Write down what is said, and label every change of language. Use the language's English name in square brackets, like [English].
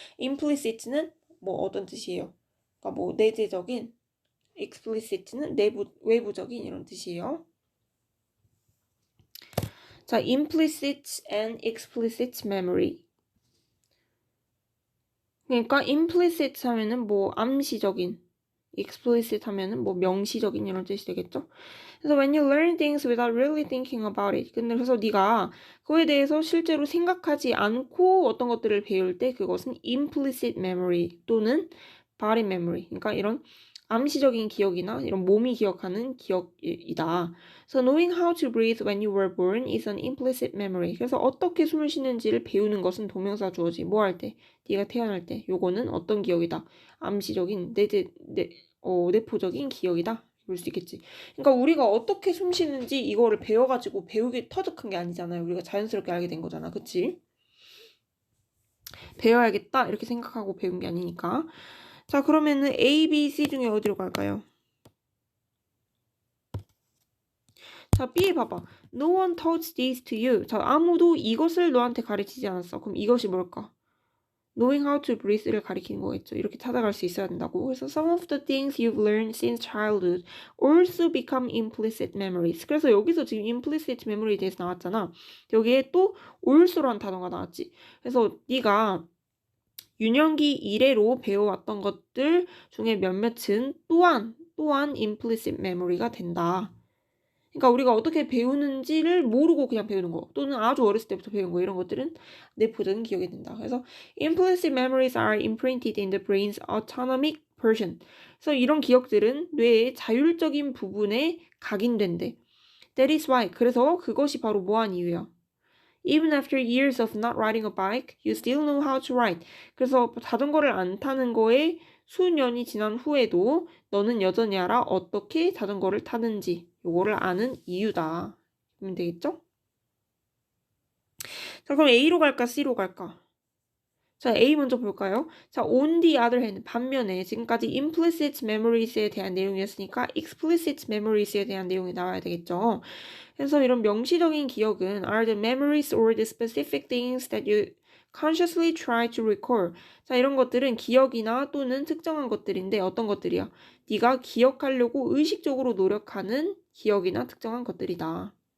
[Korean] implicit는 뭐 어떤 뜻이에요? 그러니까 뭐 내재적인, explicit는 외부적인 이런 뜻이에요. [English] 자, implicit and explicit memory. [Korean] 그러니까 implicit 하면은 뭐 암시적인, explicit 하면은 뭐 명시적인 이런 뜻이 되겠죠. [English] 그래서 when you learn things without really thinking about it. [Korean] 근데 그래서 네가 그거에 대해서 실제로 생각하지 않고 어떤 것들을 배울 때 그것은 implicit memory 또는 body memory. 그러니까 이런 암시적인 기억이나 이런 몸이 기억하는 기억이다. [English] So knowing how to breathe when you were born is an implicit memory. [Korean] 그래서 어떻게 숨을 쉬는지를 배우는 것은 동명사 주어지. 뭐 할 때? 네가 태어날 때. 요거는 어떤 기억이다? 암시적인 내포적인 기억이다. 볼 수 있겠지. 그러니까 우리가 어떻게 숨 쉬는지 이거를 배워가지고 배우기 터득한 게 아니잖아요. 우리가 자연스럽게 알게 된 거잖아. 그치? 배워야겠다 이렇게 생각하고 배운 게 아니니까. 자, 그러면은 A, B, C 중에 어디로 갈까요? 자, B 봐봐. [English] No one taught this to you. [Korean] 자, 아무도 이것을 너한테 가르치지 않았어. 그럼 이것이 뭘까? [English] Knowing how to breathe를 [Korean] 가리키는 거겠죠. 이렇게 찾아갈 수 있어야 된다고. [English] 그래서 some of the things you've learned since childhood also become implicit memories. [Korean] 그래서 여기서 지금 implicit memory에 대해서 나왔잖아. 여기에 또 also라는 단어가 나왔지. 그래서 네가 유년기 이래로 배워왔던 것들 중에 몇몇은 또한 implicit memory가 된다. 그러니까 우리가 어떻게 배우는지를 모르고 그냥 배우는 거 또는 아주 어렸을 때부터 배운 거 이런 것들은 내포적인 기억이 된다. [English] 그래서 implicit memories are imprinted in the brain's autonomic portion. [Korean] 그래서 이런 기억들은 뇌의 자율적인 부분에 각인된대. [English] That is why. [Korean] 그래서 그것이 바로 뭐한 이유야. [English] Even after years of not riding a bike, you still know how to ride. [Korean] 그래서 자전거를 안 타는 거에 수년이 지난 후에도 너는 여전히 알아 어떻게 자전거를 타는지 요거를 아는 이유다. 그러면 되겠죠? 자, 그럼 A로 갈까 C로 갈까? 자, A 먼저 볼까요? 자, [English] on the other hand, [Korean] 반면에 지금까지 implicit memories에 대한 내용이었으니까 explicit memories에 대한 내용이 나와야 되겠죠. 그래서 이런 명시적인 기억은 [English] are the memories or the specific things that you consciously try to recall. [Korean] 자, 이런 것들은 기억이나 또는 특정한 것들인데 어떤 것들이야? 네가 기억하려고 의식적으로 노력하는 기억이나 특정한 것들이다.